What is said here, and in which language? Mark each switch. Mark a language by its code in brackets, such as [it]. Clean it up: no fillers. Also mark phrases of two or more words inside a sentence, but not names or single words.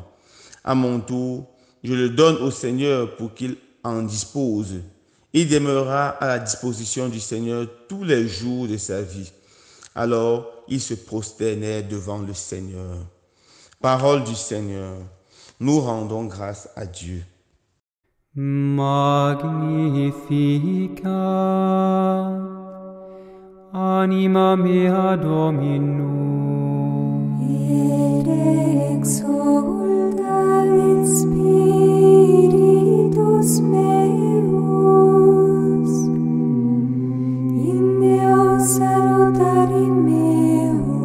[fr] À mon tour, je le donne au Seigneur pour qu'il en dispose. Il demeurera à la disposition du Seigneur tous les jours de sa vie. » Alors, ils se prosternèrent devant le Seigneur. Parole du Seigneur. Nous rendons grâce à Dieu. [la] Magnificat anima mea Dominum, Et exulta in spiritus meus, in Deo salutari meo,